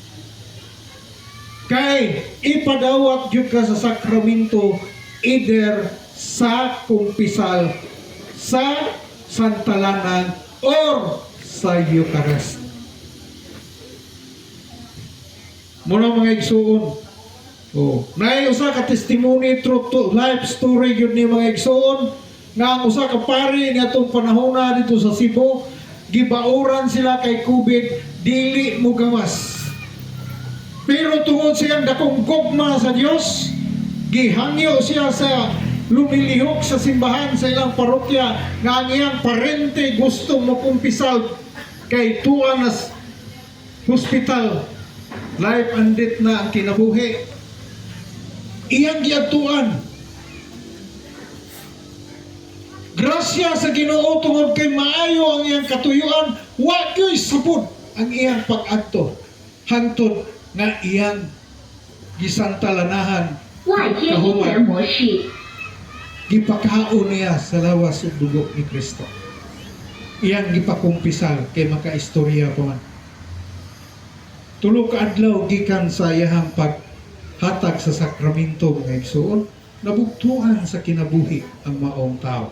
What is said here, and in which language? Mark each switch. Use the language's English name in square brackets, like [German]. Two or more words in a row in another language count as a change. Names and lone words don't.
[Cebuano] Kay ipadawat yun ka sa sakramento either sa kumpisal, sa santalanan, or sa Eucharist. Muna mga igsuon. Oh, naay usa ka testimony [English] true to life story [Cebuano] gyud ni mga igsuon nga ang usa ka pari niadtong panahon na dito sa Cebu gibauran sila kay COVID dili mo gawas. Pero tungod siyang dakong gugma sa Dios, gihangyo siya sa lumilihok sa simbahan sa ilang parokya nga ang iyang parente gusto mo kumpisal kay tuwa na hospital. [English] Life and death [Cebuano] na ang kinabuhi. Iyang giadtuan. Grasya sa Ginoo tungod kay maayo ang iyang katuyuan, wa gyoy sabod ang iyang pag-adto. Hangtod nga iyang gisantalanahan [Chinese] 外接音源模式。 [Cebuano] gipakaon niya sa lawas ug dugo ni Kristo. Iyang gipakumpisal kay makaistorya pa man. Tulo ka adlaw gikan sa iyang paghatag sa sakramento mga igsoon, nabugtuan sa kinabuhi ang maong tao.